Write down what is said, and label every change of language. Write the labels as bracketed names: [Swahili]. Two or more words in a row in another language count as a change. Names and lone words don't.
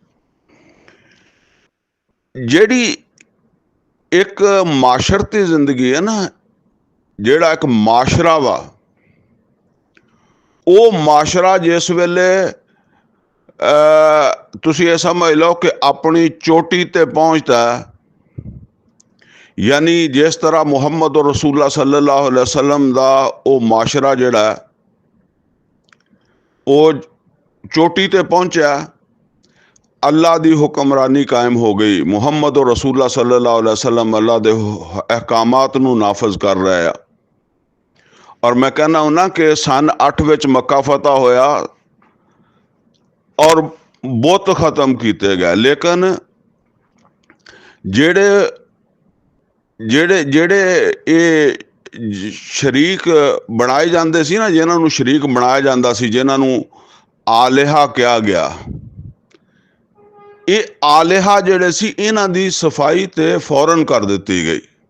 [Punjabi] ਜਿਹੜੀ ਇੱਕ ਮਾਸ਼ਰਤੀ ਜ਼ਿੰਦਗੀ ਹੈ ਨਾ, ਜਿਹੜਾ ਇੱਕ ਮਾਸ਼ਰਾ ਵਾ, ਉਹ ਮਾਸ਼ਰਾ ਜਿਸ ਵੇਲੇ ਤੁਸੀਂ ਇਹ ਸਮਝ ਲਓ ਕਿ ਆਪਣੀ ਚੋਟੀ ਤੇ ਪਹੁੰਚਦਾ, ਯਾਨੀ ਜਿਸ ਤਰ੍ਹਾਂ ਮੁਹੰਮਦ ਰਸੂਲullah [Arabic] صلى الله عليه وسلم [Punjabi] ਦਾ ਉਹ ਮਾਸ਼ਰਾ ਜਿਹੜਾ ਉਹ ਚੋਟੀ ਤੇ ਪਹੁੰਚਿਆ, ਅੱਲਾਹ ਦੀ ਹੁਕਮਰਾਨੀ ਕਾਇਮ ਹੋ ਗਈ, ਮੁਹੰਮਦ ਰਸੂਲullah [Arabic] صلى الله عليه وسلم [Punjabi] ਅੱਲਾਹ ਦੇ ਅਹਿਕਾਮਾਤ ਨੂੰ ਨਾਫਜ਼ ਕਰ ਰਹੇ ਆ। ਔਰ ਮੈਂ ਕਹਿੰਦਾ ਹੁੰਦਾ ਕਿ ਸਨ 8 ਵਿੱਚ ਮੱਕਾ ਫਤਹ ਹੋਇਆ ਔਰ ਬੁੱਤ ਖਤਮ ਕੀਤੇ ਗਏ। ਲੇਕਿਨ ਜਿਹੜੇ ਇਹ ਸ਼ਰੀਕ ਬਣਾਏ ਜਾਂਦੇ ਸੀ ਨਾ, ਜਿਨ੍ਹਾਂ ਨੂੰ ਸ਼ਰੀਕ ਬਣਾਇਆ ਜਾਂਦਾ ਸੀ, ਜਿਨ੍ਹਾਂ ਨੂੰ ਆਲਿਹਾ ਕਿਹਾ ਗਿਆ, ਇਹ ਆਲਿਹਾ ਜਿਹੜੇ ਸੀ ਇਹਨਾਂ ਦੀ ਸਫਾਈ ਤੇ ਫੌਰਨ ਕਰ ਦਿੱਤੀ ਗਈ।